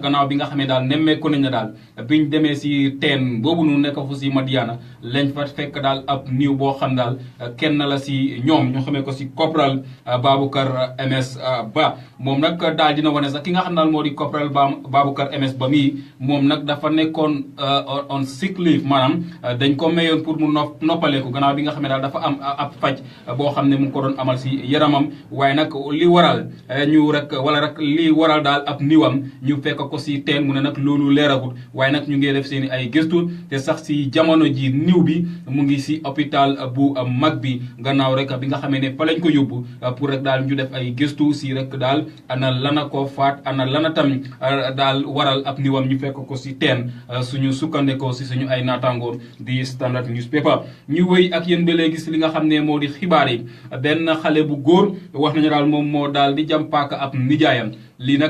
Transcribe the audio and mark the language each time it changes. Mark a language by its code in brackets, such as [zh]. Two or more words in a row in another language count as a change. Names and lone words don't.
[wo] gannaaw bi nga xam ne daal nemmeeku nañ ne daal biñ demee si teen boobu noonu nekk foofu si Madiana lañ fa fekk daal ab niw boo xam daal kenn la si ñoom ñu xamee ko si Corporal Baboucar MS Ba moom nag daal dina wane sax ki nga xam daal moo di Corporal Baboucar MS Ba mii moom nag dafa nekkoon [en] on sick leave [wo] maanaam dañ ko mayoon pour mu noppaleeku gannaaw bi nga xam ne daal dafa am ab faj boo xam ne mu ngi ko doon amal si yaramam waaye nag li waral ñu rek wala rek li waral daal ab niwam ñu fekk ko si teen mu ne nag loolu leeragut waaye nag ñu ngi def seen i ay gëstu te sax si jamono ji niw bi mu ngi si hôpital bu mag bi gannaaw rek bi nga xamee ne fa lañ ko yóbbu pour rek daal ñu def ay gëstu si rek daal ana lana ko faat ana lana tam daal waral ab niwam ñu fekk ko si teen suñu sukkandekoo si suñu ay naataangoor di Standard Newspaper ñu wéy ak yéen ba léegi si li nga xam ne moo di xibaar yi benn xale bu góor wax nañu daal moom moo daal di jam paaka ab nijaayam lii nag